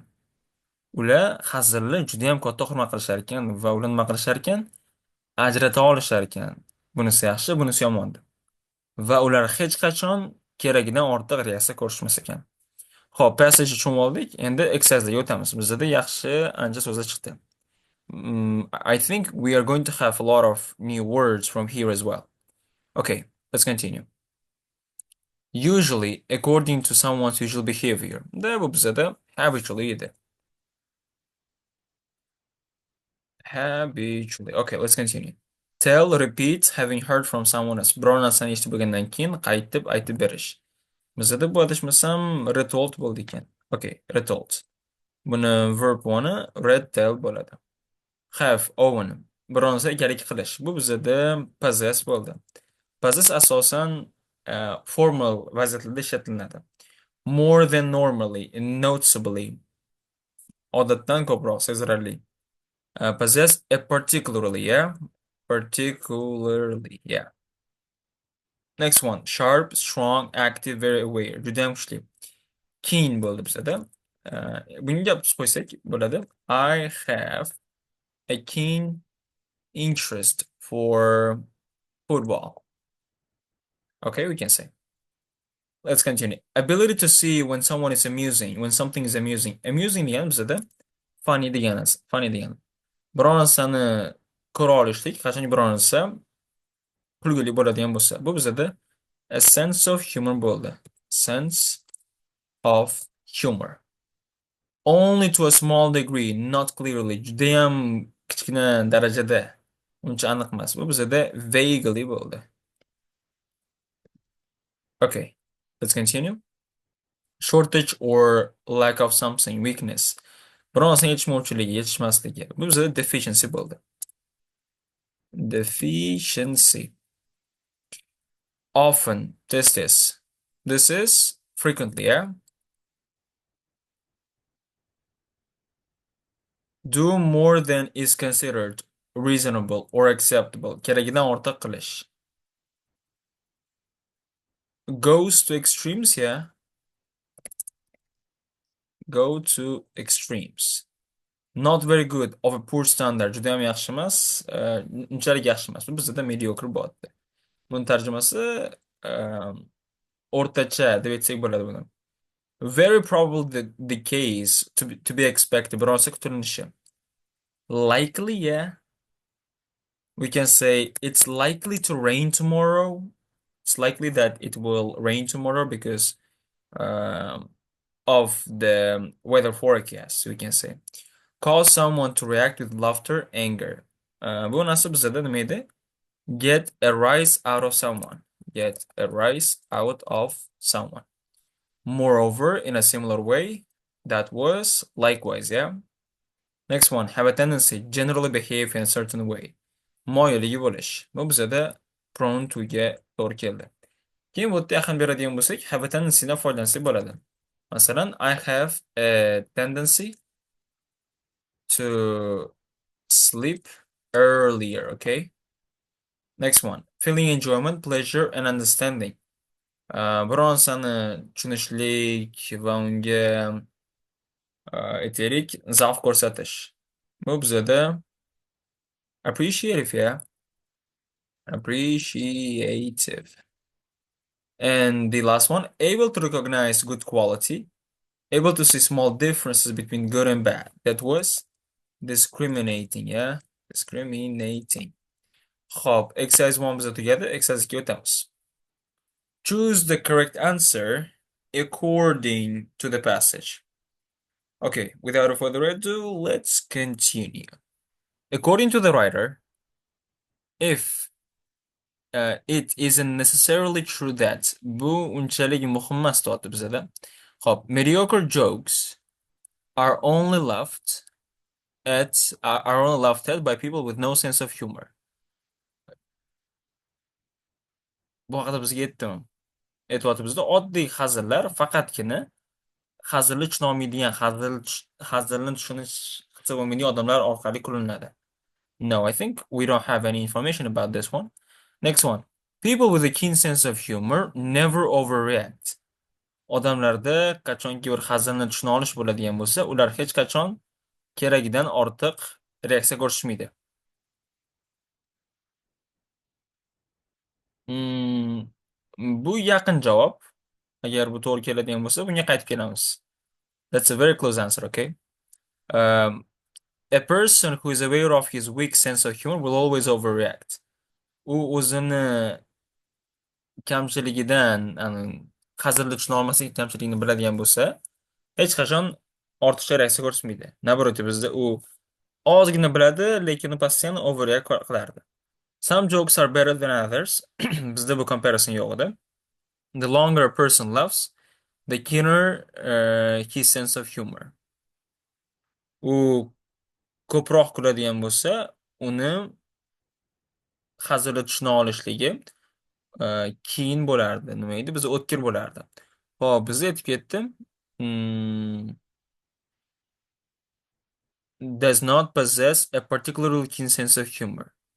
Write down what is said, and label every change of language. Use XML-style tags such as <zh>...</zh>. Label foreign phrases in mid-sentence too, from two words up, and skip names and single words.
<uz>Ular hazilni judayam katta hurmat qilishar ekan va ular nima qilishar ekan? Ajrata olishar ekan. Bunisi yaxshi, bunisi yomon deb. Va ular hech qachon keragidan ortiq reaksiya ko'rsatmas ekan. Xo'p, passage tushunib oldik. Endi exercise'ga o'tamiz. Bizda yaxshi ancha so'zlar chiqdi.</uz> <en>I think we are going to have a lot of new words from here as well. Okay, let's continue. Usually, according to someone's usual behavior.</en> <uz>Da bu bizada habitually edi.</uz> <en>Habitually. Okay, let's continue. Tell, repeat, having heard from someone else.</en> <uz>Biror narsani eshitib bo'lgandan keyin qaytib aytib berish. Bizada bu adashmasam retold bo'ldi ekan.</uz> <en>Okay, retold.</en> <uz>Buni</uz> <en>verb one read tell</en> <uz>bo'ladi.</uz> <en>Have, own.</en> <uz>Biror narsa egalik qilish. Bu bizada possess bo'ldi. Possess asosan formal vaziyatlarda ishlatiladi.</uz> <en>More than normally, noticeably.</en> <uz>Odatdan ko'proq, sezilarli.</uz> <en>Possess a particularly, yeah? Particularly, yeah. Next one. Sharp, strong, active, very aware.</en> <uz>Judayam kuchli. Keen bo'ldi bizada. Bunga gap qo'ysak bo'ladi.</uz> <en>I have a keen interest for football. Okay, we can say. Let's continue. Ability to see when someone is amusing, when something is amusing.</en> <uz>Amusing degani bizada funny degani, funny degani. Biror narsani ko'ra olishlik, qachonki biror narsa kulgili bo'ladigan bo'lsa, bu bizada</uz> <en>a sense of humor</en> <uz>bo'ldi.</uz> <en>Sense of humor. Only to a small degree, not clearly.</en> <uz>Judayam kichkina darajada. Uncha aniq emas. Bu bizada vaguely bo'ldi.</uz> <en>Okay, let's continue. Shortage or lack of something, weakness.</en> <uz>Biror narsaning yetishmovchiligi, yetishmasligi. Bu bizada deficiency bo'ldi.</uz> <en>Deficiency. Often, this is. This is frequently, yeah? Do more than is considered reasonable or acceptable.</en> <uz>Keragidan ortiq qilish.</uz> <en>Goes to extremes, yeah? Go to extremes. Not very good, of a poor standard.</en> <uz>Judayam yaxshi emas, unchalik yaxshi emas. Bu bizda mediocre bo'lyapti. Buni tarjimasi o'rtacha deb aytsak bo'ladi buni.</uz> <en>Very probable the case to be expected.</en> <uz>Biror narsa kutilinishi.</uz> <en>Likely, yeah. We can say it's likely to rain tomorrow. It's likely that it will rain tomorrow because of the weather forecast, we can say. Cause someone to react with laughter, anger.</en> <uz>Bu narsa bizada nima edi?</uz> <en>Get a rise out of someone. Get a rise out of someone. Moreover, in a similar way, that was likewise, yeah? Next one, have a tendency, generally behave in a certain way.</en> <uz>Moyilligi bo'lish. Bu bizada prone to'ga to'g'ri keldi. Keyin bu yerda yaqin beradigan bo'lsak,</uz> <en>have a tendency</en> <uz>dan foydalansak bo'ladi. Masalan,</uz> <en>I have a tendency to sleep earlier, okay? Next one, feeling enjoyment, pleasure and understanding.</en> <uz>Biror narsani tushunishlik va unga aytaylik zavq ko'rsatish. Bu bizada</uz> <en>appreciative, yeah? Appreciative. And the last one, able to recognize good quality, able to see small differences between good and bad. That was discriminating, yeah?</en> <uz>Discriminating. Hop, exercise 1 bizda tugadi, exercise 2 o'tamiz.</uz> <en>Choose the correct answer according to the passage. Okay, without further ado, let's continue. According to the writer, if it isn't necessarily true that</en> <uz>bu unchalik muhim emas deyapti bizada. Hop,</uz> <en>mediocre jokes are only laughed at by people with no sense of humor.</en> <uz>Bu haqida bizga aytyapti bizda oddiy hazillar faqatgina hazilni tushunolmaydigan, hazilni tushunish qilsa bo'lmaydigan odamlar orqali kulinadi.</uz> <en>No, I think we don't have any information about this one. Next one. People with a keen sense of humor never overreact.</en> <uz>Odamlarda qachonki bir hazilni tushuna olish bo'ladigan bo'lsa, ular hech qachon keragidan ortiq reaksiya ko'rsatmaydi. Hmm, bu yaqin javob. Agar bu to'g'ri keladigan bo'lsa, bunga qaytib kelamiz.</uz> <en>That's a very close answer, okay? Um, a person who is aware of his weak sense of humor will always overreact.</en> <uz>U o'zini kamchiligidan, hazilni tushuna olmaslik kamchiligini biladigan bo'lsa, hech qachon ortiqcha reaksiya ko'rsatmaydi. Nabroti bizda u ozgina biladi, lekin u постоянно overreact qilardi.</uz> <en>Some jokes are better than others.</en> <uz>Bizda bu comparison yo'q edi.</uz> <en>The longer a person laughs, the keener his sense of humor.</en> <uz>U ko'proq kuladigan bo'lsa, uni hazilni tushuna olishligi keyin bo'lardi. Nima edi? Bizda o'tkir bo'lardi. Hop, bizda aytib ketdi.</uz> <en>Hmm, does not possess a particularly keen sense of humor.</en>